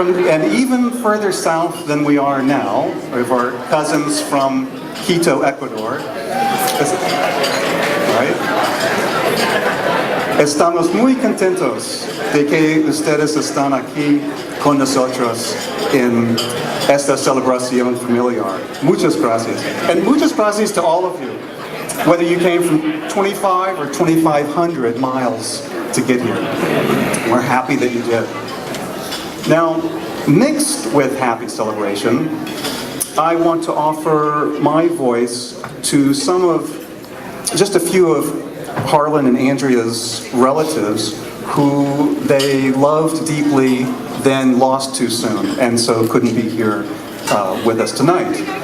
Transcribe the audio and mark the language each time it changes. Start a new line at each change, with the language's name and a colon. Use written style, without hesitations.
English: And even further south than we are now, we have our cousins from Quito, Ecuador. Right?
Spanish: Estamos muy contentos de que ustedes están aquí con nosotros en esta celebración familiar. Muchas gracias.
English: And
Spanish: muchas gracias
English: to all of you, whether you came from 25 or 2,500 miles to get here. We're happy that you did. Now, mixed with happy celebration, I want to offer my voice to just a few of Harlan and Andrea's relatives who they loved deeply, then lost too soon, and so couldn't be here with us tonight.